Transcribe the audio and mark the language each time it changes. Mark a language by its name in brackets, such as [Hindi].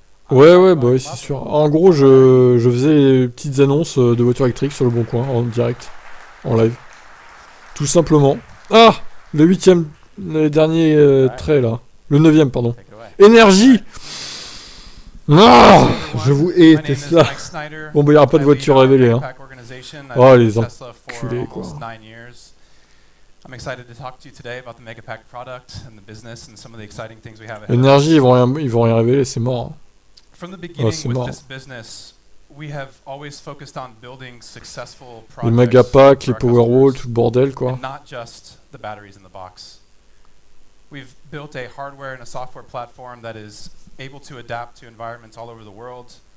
[French] Ouais, bah oui, c'est sûr. En gros, je faisais des petites annonces de voitures électriques sur Le Bon Coin, en direct, en live. Tout simplement. Ah! Le dernier trait, là. Le 9ème, pardon. Énergie! Ah! Je vous hais, Tesla. Bon, bah, il n'y aura pas de voiture révélée, hein. Oh, les enculés, quoi. [English] I'm excited to talk to you today about the Megapack product and the business and some of the exciting things we have ahead. [French] Énergie, ils vont rien révéler, c'est mort. [English] From the beginning with this business, we have always focused on building successful [French] Les [English] projects [French] Megapacks, les [English] for our [French] Powerwall, [English] customers, [French] tout le bordel, quoi. [English] and not just the batteries in the box. We've built a hardware and a software platform that is able to adapt to environments all over the world.